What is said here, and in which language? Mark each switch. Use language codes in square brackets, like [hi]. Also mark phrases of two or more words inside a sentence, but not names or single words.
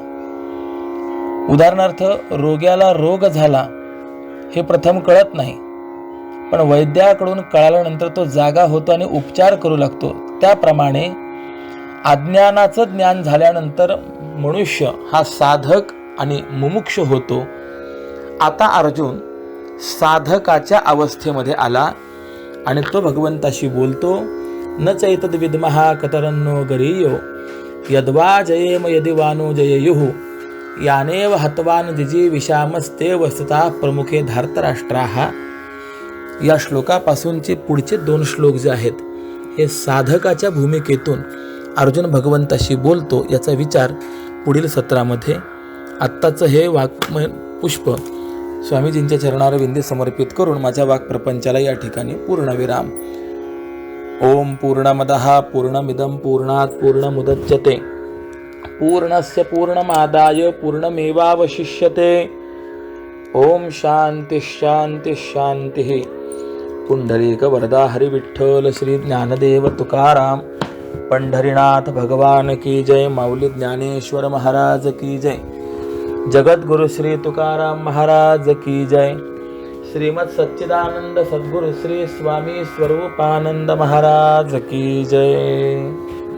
[mr] उदाहरणार्थ, रोग्याला रोग झाला हे प्रथम कळत नाही, पण वैद्याकडून कळाल्यानंतर तो जागा होतो आणि उपचार करू लागतो. त्याप्रमाणे अज्ञानाचं ज्ञान झाल्यानंतर मनुष्य हा साधक आणि मुमुक्ष होतो. आता अर्जुन साधकाच्या अवस्थेमध्ये आला आणि तो भगवंताशी बोलतो, [sa] न चैतद विद्महा कतरन्नो गरीयो यद्वा जयेम यदि वानो जययुः यानेव हत्वान जिजी विषामस्ते वस्तुता प्रमुखे धार्तराष्ट्राः. [mr] या श्लोकापासूनचे पुढचे 2 श्लोक जे आहेत हे साधकाच्या भूमिकेतून अर्जुन भगवंताशी बोलतो याचा विचार पुढील सत्रामध्ये. आत्ताचं हे वाक्य पुष्प स्वामीजींच्या चरणारविंदी समर्पित करून माझ्या वाक्प्रपंचाला या ठिकाणी पूर्णविराम. [sa] ओम पूर्णमदः पूर्णमिदं पूर्णात् पूर्णमुदच्यते पूर्णस्य पूर्णमादाय पूर्णमेवावशिष्यते. ओम शांती शांती शांती. [mr] पुंडरीक वरदा हरि विठ्ठल श्री ज्ञानदेव तुकाराम पंढरीनाथ [hi] भगवान की जय. [mr] माऊली ज्ञानेश्वर महाराज [hi] की जय. [mr] जगद्गुरु श्री तुकाराम महाराज [hi] की जय. [mr] श्रीमद सच्चिदानंद सद्गुरु श्री स्वामी स्वरूपानंद महाराज [hi] की जय.